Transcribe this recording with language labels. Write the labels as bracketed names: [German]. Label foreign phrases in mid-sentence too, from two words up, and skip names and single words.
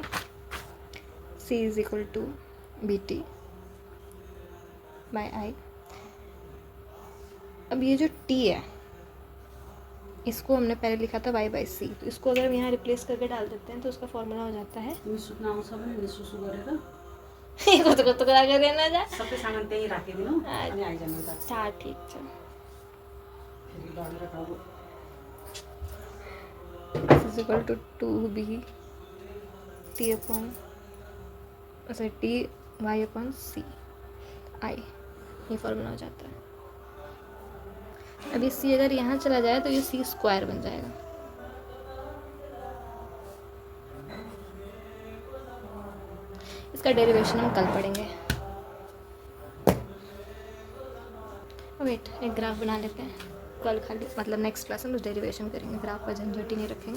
[English] C is equal to BT by I. [Hindi] अब ये जो T है इसको हमने पहले लिखा था Y बाई C, तो इसको अगर हम यहाँ रिप्लेस करके डाल देते हैं तो उसका फॉर्मूला हो जाता है कत करा करे ना जा [Nepali] सबै सामान त्यही राखिदिनु अनि आइजानु त। अच्छा ठीक छ। फेरि लडेर खाऊ। [English] is equal to 2B T upon T Y upon C I, [Hindi] ये फॉर्मूला हो जाता है। अब ये C अगर यहाँ चला जाए तो ये C स्क्वायर बन जाएगा। इसका डेरिवेशन हम कल पढ़ेंगे। वेट, एक ग्राफ बना लेते हैं कल, खाली मतलब [English] next class [Hindi] में डेरिवेशन करेंगे, ग्राफ का झंझट ही नहीं रखेंगे।